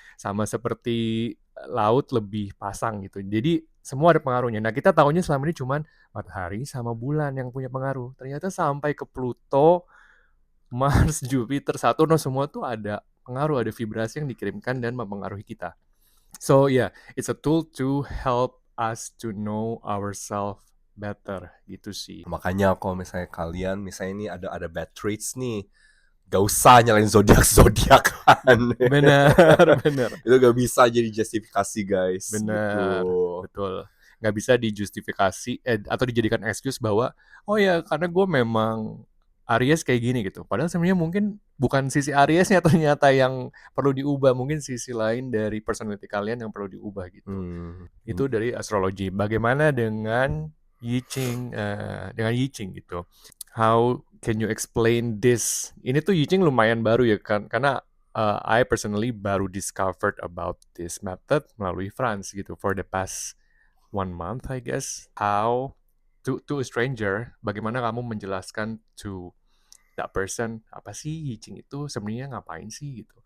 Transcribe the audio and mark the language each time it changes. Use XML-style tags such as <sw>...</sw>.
<id>Sama seperti laut lebih pasang gitu. Jadi semua ada pengaruhnya. Nah, kita tahunya selama ini cuman matahari sama bulan yang punya pengaruh. Ternyata sampai ke Pluto, Mars, Jupiter, Saturn, semua tuh ada pengaruh, ada vibrasi yang dikirimkan dan mempengaruhi kita.</id> <en>So yeah, it's a tool to help us to know ourselves better</en> <id>gitu sih. Makanya kalau misalnya kalian misalnya ini ada</id> <en>bad traits</en> <id>nih, gak usah nyalain zodiak-zodiakan. Benar, benar, Itu gak bisa jadi justifikasi guys gitu. benar, betul. Nggak bisa dijustifikasi atau dijadikan excuse bahwa oh ya karena gue memang Aries kayak gini gitu. Padahal sebenarnya mungkin bukan sisi Ariesnya ternyata yang perlu diubah, mungkin sisi lain dari personality kalian yang perlu diubah gitu. Itu dari astrologi. Bagaimana dengan I Ching, dengan I Ching gitu?</id> <en>How can you explain this?</en> <id>Ini tuh</id> <en>I Ching</en> <id>lumayan baru ya kan, karena</id> <en>I personally</en> <id>baru</id> <en>discovered about this method</en> <id>melalui</id> <en>France</en> <id>gitu</id> <en>for the past 1 month I guess. How to a stranger,</en> <id>bagaimana kamu menjelaskan</id> <en>to that person</en> <id>apa sih I Ching itu sebenarnya ngapain sih gitu?</id>